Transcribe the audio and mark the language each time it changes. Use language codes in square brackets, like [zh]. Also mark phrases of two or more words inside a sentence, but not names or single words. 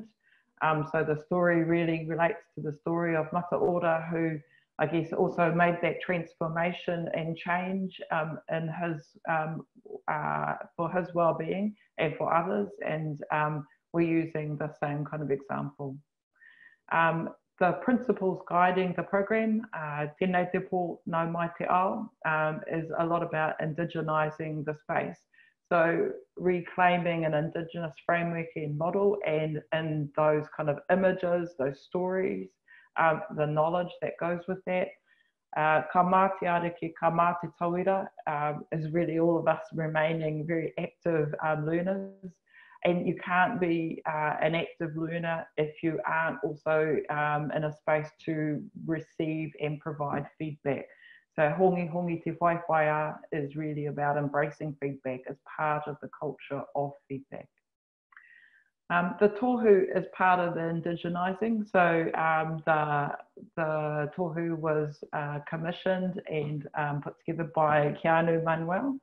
[en] So the story really relates to the story of mata ora, who I guess also made that transformation and change in his for his well-being and for others, and we're using the same kind of example. The principles guiding the program, [mi] tēnei te pō nau mai te ao, [en] is a lot about indigenising the space. So reclaiming an indigenous framework and model, and in those kind of images, those stories, the knowledge that goes with that. [mi] Ka māti ariki, ka māti tauira [en] is really all of us remaining very active learners. And you can't be an active learner if you aren't also in a space to receive and provide feedback. So [mi] hongi hongi te whaiwhaia [en] is really about embracing feedback as part of the culture of feedback. The tohu is part of the indigenising. So the tohu was commissioned and put together by Riana Manuel.